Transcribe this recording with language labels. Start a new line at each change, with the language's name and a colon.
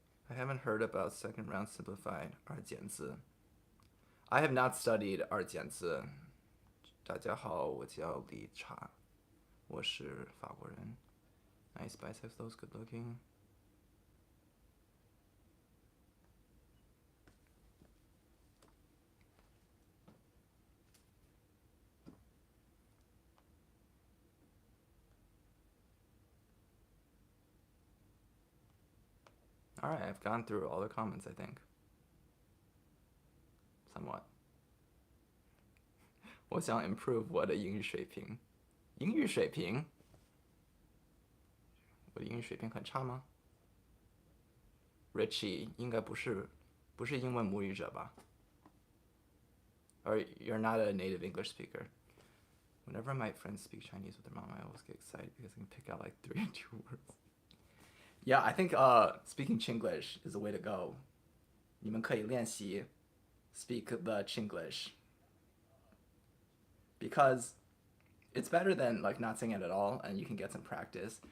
English: I haven't heard about second round simplified 二简字. I have not studied 二简字.
Chinese: 大家好，我叫李查，我是法国人.
English: Nice biceps, those good looking. Alright, I've gone through all the comments, I think. Somewhat.
Chinese: 我想 improve 我的英语水平。英语水平？我的英语水平很差吗 ？Richie 应该不是英文母语者吧 ？
English: Or you're not a native English speaker. Whenever my friends speak Chinese with their mom, I always get excited because I can pick out like 3 or 2 words. Yeah, I think speaking Chinglish is the way to go.
Chinese: 你们可以练习
English: speak the Chinglish. Because it's better than like not saying it at all, and you can get some practice.